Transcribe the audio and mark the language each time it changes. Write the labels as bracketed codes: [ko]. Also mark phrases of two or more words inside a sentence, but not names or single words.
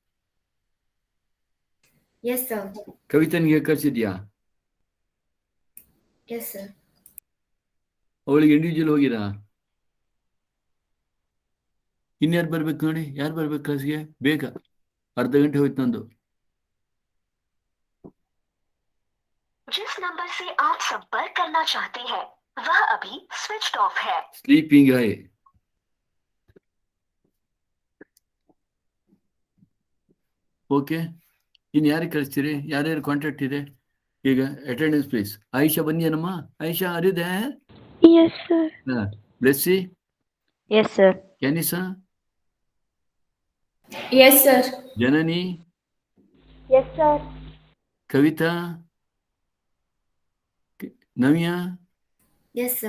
[en] Yes, sir. [kn] ಕವಿತನಿಗೆ ಕಳ್ಸಿದ್ಯಾ? [en] Yes, sir. [kn] ಅವಳಿಗೆ ಇಂಡಿವಿಜುವಲ್ ಹೋಗಿರಾ? ಇನ್ಯಾರು ಬರ್ಬೇಕು ನೋಡಿ, ಯಾರು ಬರ್ಬೇಕು ಕ್ಲಾಸ್ಗೆ? ಬೇಗ, ಅರ್ಧ ಗಂಟೆ ಹೋಯ್ತು ನಂದು. [hi] जिस नंबर से आप संपर्क करना चाहते हैं वह अभी [en] switched off [hi] है. [kn] ಸ್ಲೀಪಿಂಗ್ ಹೈ. ಓಕೆ, ಇನ್ನು ಯಾರಿಗೆ ಕಳಿಸ್ತೀರಿ? ಯಾರ್ಯಾರು ಕಾಂಟ್ಯಾಕ್ಟ್ ಇದೆ ಈಗ? [en] attendance please. [kn] ಆಯಿಷಾ ಬಂದಿಯನಮ್ಮ? ಆಯಿಷಾ ಅರಿದೆ? [en] Yes, sir. [kn] ಬ್ಲೆಸ್ಸಿ? [en] Yes, sir. [kn] ಕ್ಯಾನಿಸಾ? [en] Yes, sir. [kn] ಜನನಿ? [en] Yes, sir. [kn] ಕವಿತಾ? Navya? [en] Yes, sir.